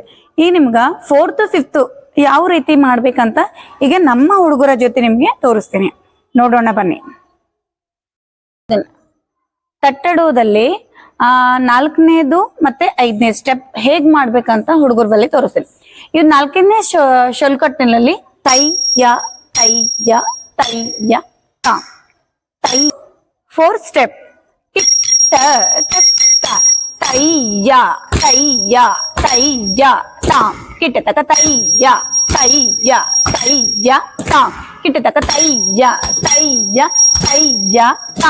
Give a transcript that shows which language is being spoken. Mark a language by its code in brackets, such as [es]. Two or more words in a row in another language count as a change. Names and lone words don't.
[kn] ಈಗ ನಿಮ್ಗ [en] fourth, fifth [kn] ಯಾವ ರೀತಿ ಮಾಡ್ಬೇಕಂತ ಈಗ ನಮ್ಮ ಹುಡುಗರ ಜೊತೆ ನಿಮ್ಗೆ ತೋರಿಸ್ತೀನಿ. ನೋಡೋಣ ಬನ್ನಿ. ತಟ್ಟಡುವುದಲ್ಲಿ 4ನೇದು ಮತ್ತೆ 5ನೇ ಸ್ಟೆಪ್ ಹೇಗ್ ಮಾಡ್ಬೇಕಂತ ಹುಡುಗರ ಬಳಿ ತೋರಿಸ್ತೀನಿ. ಇದು 4ನೇ ಶೊಲ್ಕಟ್ಟಿನಲ್ಲಿ ತೈ ಯ ತೈ ಯ ತೈ ಯ ತಾ ತೈ. 4th ಸ್ಟೆಪ್ ತೈ ಯ ತೈ ಯ ತೈ ಯ ತಾ ಕಿಟ್ಟ ತಕ ತೈ ಯ ತೈ ಯ ತೈ ಯ ತಾ ಕಿಟ್ಟ ತಕ ತೈ ಯ ತೈ ಯ ತೈ ಯ ತಾ